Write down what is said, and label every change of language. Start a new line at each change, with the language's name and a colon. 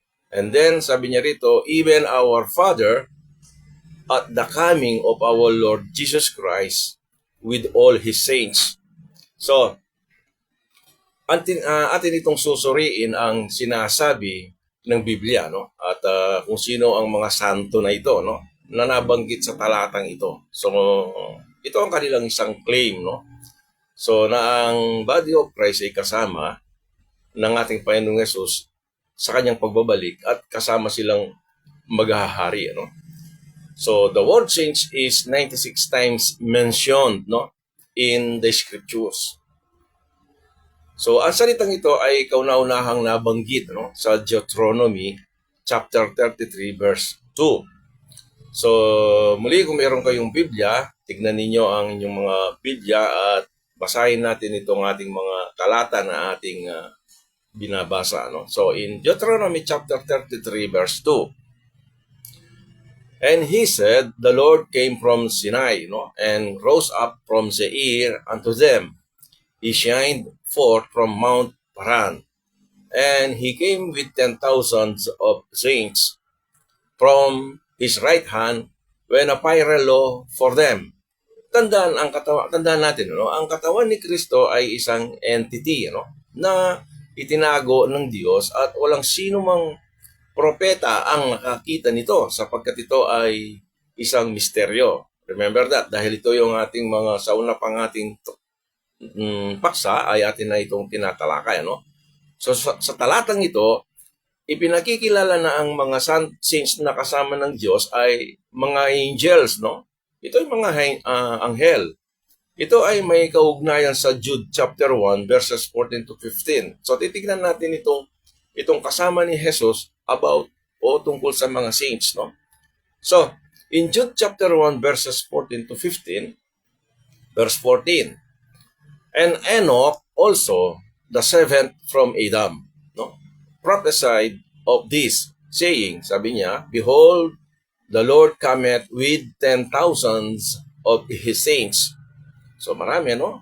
English: And then
Filipino: sabi niya rito,
English: even our Father at the coming of our Lord Jesus Christ with all His saints.
Filipino: So, atin itong susuriin ang sinasabi ng Biblia, no? At kung sino ang mga santo na ito, no? Na nabanggit sa talatang ito. So, ito ang kanilang isang claim, no? So, na ang body of Christ ay kasama ng ating Panginoong Yesus sa kanyang pagbabalik at kasama silang maghahari, no?
English: So, the word saints is 96 times mentioned, no? In the scriptures.
Filipino: So, ang salitang ito ay kauna-unahang nabanggit, no? Sa Deuteronomy chapter 33 verse 2. So, muli kung meron kayong Biblia, tignan ninyo ang inyong mga Biblia at basahin natin itong ating mga talata na ating binabasa, no?
English: So, in Deuteronomy chapter 33 verse 2, and he said, the Lord came from Sinai, no? And rose up from Seir unto them. He shined forth from Mount Paran, and he came with 10,000 of saints from his right hand when a pyre law for them.
Filipino: Tandaan natin, no? Ang katawan ni Kristo ay isang entity, no? Na itinago ng Diyos at walang sino mang propeta ang nakakita nito sapagkat ito ay isang misteryo.
English: Remember that,
Filipino: dahil ito yung ating mga sa una pang ating paksa ay atin na itong tinatalakay, no? So sa talatang ito, ipinakikilala na ang mga saints na kasama ng Diyos ay mga angels, no? Ito ay mga anghel. Ito ay may kaugnayan sa Jude chapter 1 verses 14 to 15. So titignan natin itong kasama ni Jesus about o tungkol sa mga saints, no?
English: So, in Jude chapter 1 verses 14 to 15, verse 14, and Enoch also, the seventh from Adam, no, prophesied of this, saying,
Filipino: sabi niya,
English: behold, the Lord cometh with 10,000 of His saints.
Filipino: So marami,
English: no?